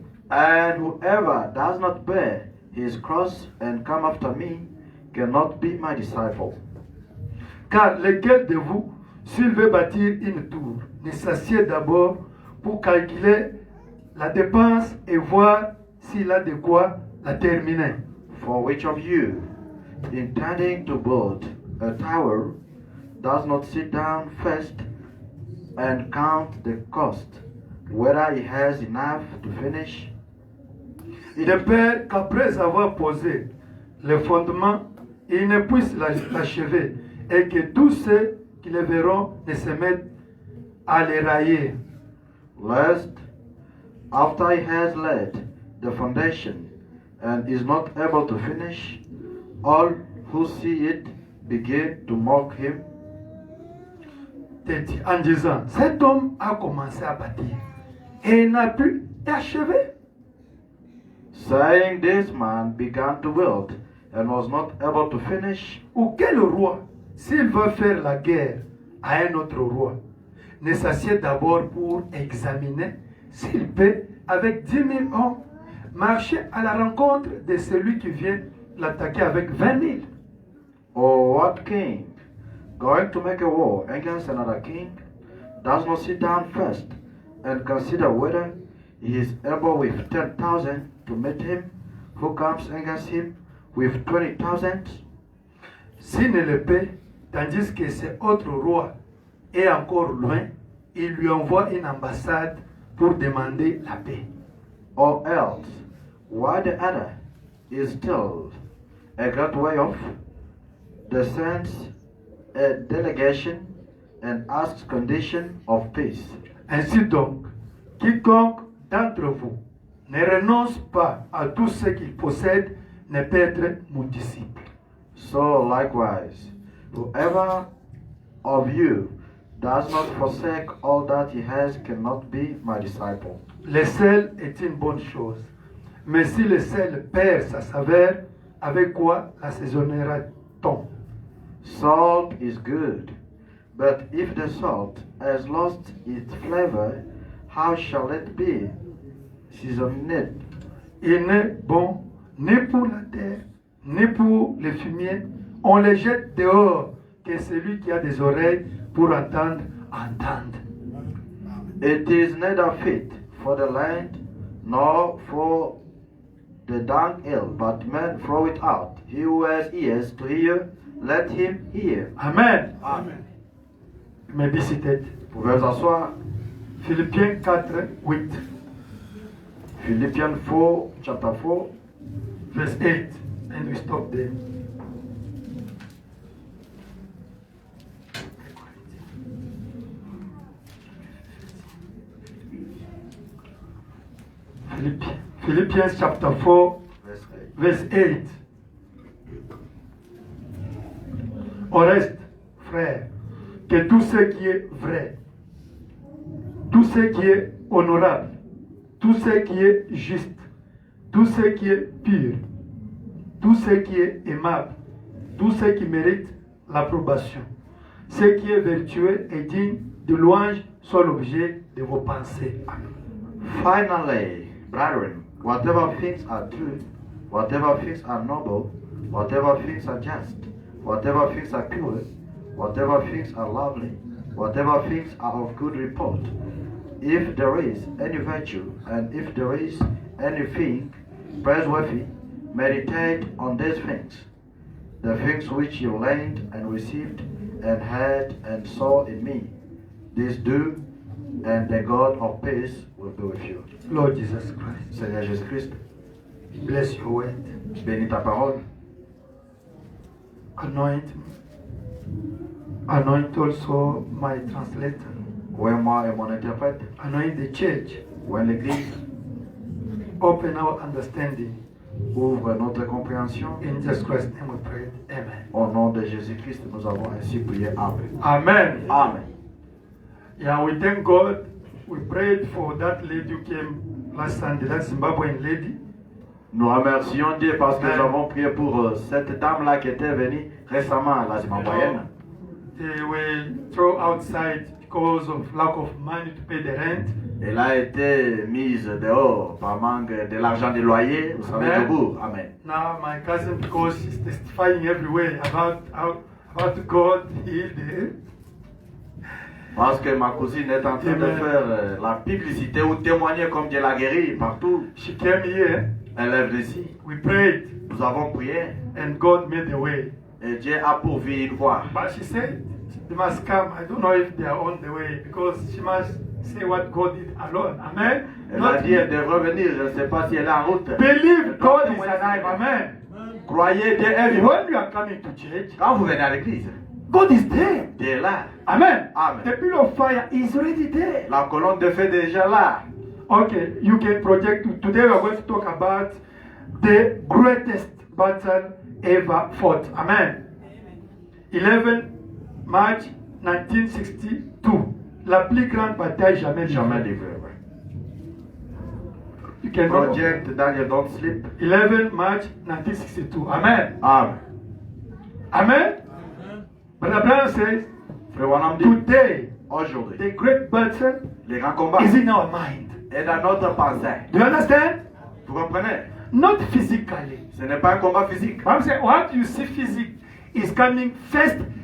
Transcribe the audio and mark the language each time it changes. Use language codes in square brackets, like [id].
[en] And whoever does not bear his cross and come after me cannot be my disciple. [fr] Car lequel de vous, s'il veut bâtir une tour, ne s'assied d'abord pour calculer la dépense et voir s'il a de quoi la terminer. [en] For which of you, intending to build a tower, does not sit down first and count the cost, whether he has enough to finish? [fr] De peur qu'après avoir posé le fondement, il ne puisse l'achever et que tous ceux qui le verront ne se mettent à les railler. [en] Lest, after he has laid the foundation and is not able to finish, all who see it begin to mock him, [fr] En disant, cet homme a commencé à bâtir et il n'a pu achever. [en] saying, this man began to build and was not able to finish. [fr] Ou quel roi, s'il veut faire la guerre à un autre roi, ne s'assied d'abord pour examiner s'il peut, avec 10 000 hommes, marcher à la rencontre de celui qui vient l'attaquer avec 20 000. [en] Or what king, going to make a war against another king, does not sit down first and consider whether he is able with 10,000 to meet him who comes against him with 20,000? [fr] S'il ne le peut, tandis que cet autre roi est encore loin, il lui envoie une ambassade pour demander la paix. [en] Or else, while the other is still a great way off, the sends a delegation and asks condition of peace. [fr] Ainsi donc, quiconque d'entre vous ne renonce pas à tout ce qu'il possède ne peut être mon disciple. [en] So likewise, whoever of you does not forsake all that he has cannot be my disciple. [fr] Le sel est une bonne chose, mais si le sel perd sa saveur, avec quoi l'assaisonnera-t-on? [en] Salt is good, but if the salt has lost its flavor, how shall it be seasoned? [fr] Il n'est bon ni pour la terre, ni pour le fumier. On le jette dehors, que celui qui a des oreilles pour entendre, entende. [en] It is neither fit for the land nor for the dunghill, but men throw it out. He who has ears to hear, let him hear. Amen. Amen. You may be seated. [fr] Vous pouvez vous asseoir. Philippiens 4, 8, [en] Philippians 4, chapter 4, verse 8. And we stop there. Philippians chapter 4, verse 8. verse 8. [fr] Au reste, frères, que tout ce qui est vrai, tout ce qui est honorable, tout ce qui est juste, tout ce qui est pur, tout ce qui est aimable, tout ce qui mérite l'approbation, ce qui est vertueux et digne de louange soit l'objet de vos pensées. Amen. [en] Finally, brethren, whatever things are true, whatever things are noble, whatever things are just, whatever things are pure, whatever things are lovely, whatever things are of good report, if there is any virtue and if there is anything praiseworthy, meditate on these things, the things which you learned and received and heard and saw in me. This do, and the God of peace will be with you. Lord Jesus Christ, [fr] Seigneur Jésus-Christ, [en] bless your word. [fr] bénis ta parole. [en] Anoint me. Anoint also my translator. [fr] Ouais, moi et mon interprète. [en] Anoint the church. [fr] Ouais, l'Église. [en] Open our understanding. [fr] Ouvre notre compréhension. [en] In Jesus Christ's name we pray. Amen. [fr] Au nom de Jésus-Christ, nous avons ainsi prié. Amen. Amen. Amen. [en] Yeah, we thank God. We prayed for that lady who came last Sunday, that Zimbabwean lady. [fr] Nous remercions Dieu parce que Amen. nous avons prié pour cette dame-là qui était venue récemment, la Zimbabwéenne. [en] They were thrown outside because of lack of money to pay the rent. [fr] Elle a été mise dehors par manque de l'argent du loyer, vous savez, Amen. du bourg. Amen. [en] Now my cousin, because she's testifying everywhere about God healed her. [fr] Parce que ma cousine est en train de Amen. faire la publicité ou témoigner comme Dieu l'a guéri partout. [en] She came here, [fr] Elle est venue ici. [en] we prayed, [fr] Nous avons prié [en] and God made the way. [fr] et Dieu a pourvu une voie. [en] But she said they must come. I don't know if they are on the way because she must say what God did alone. Amen. [fr] Elle [en] Not [fr] a dit qu'elle devrait venir. Je ne sais pas si elle est en route. [en] believe God is alive. Amen. [fr] Croyez Dieu est vivant. [en] When you are coming to church, [fr] Quand vous venez à l'église, [en] God is there. [fr] Dieu est là. Amen. Amen. [en] The pillar of fire is already there. [fr] La colonne de feu est déjà là. [en] Okay, you can project. Today we are going to talk about the greatest battle ever fought. Amen. 11 March 1962. [fr] La plus grande bataille jamais Jamais livrée. livré. Ouais. [en] You can Project Daniel Don't Sleep. 11 March 1962. Amen. Amen. Amen. But Abraham says, [fr] Frère Wanam dit, [en] today [fr] aujourd'hui, [en] the great battle [fr] les grands combats [en] is in our mind. [fr] est dans notre pensée. [en] Do you understand? [fr] Vous comprenez? [en] Not physically. [fr] Ce n'est pas un combat physique. [en] I'm saying what you see physique is coming first.